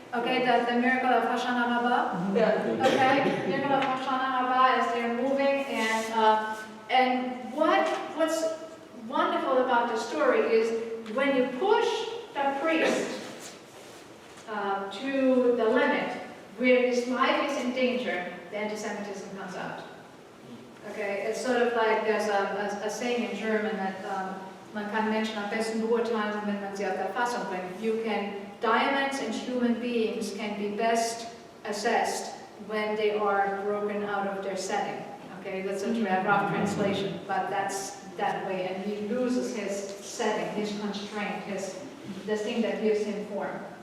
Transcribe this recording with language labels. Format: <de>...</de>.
<en>Okay, the miracle of Hoshana Rabbah. Okay, miracle of Hoshana Rabbah as they're moving, and what's wonderful about the story is when you push the priest to the limit where his life is in danger, the anti-Semitism comes out. Okay, it's sort of like there's a saying in German that</en> <de>man kann Menschen am besten beurteilen, wenn man sie auf der Fassung bringt.</de> <en>Diamonds and human beings can be best assessed when they are broken out of their setting. Okay, that's a rough translation, but that's that way. And he loses his setting, his constraint, the thing that gives him form.</en>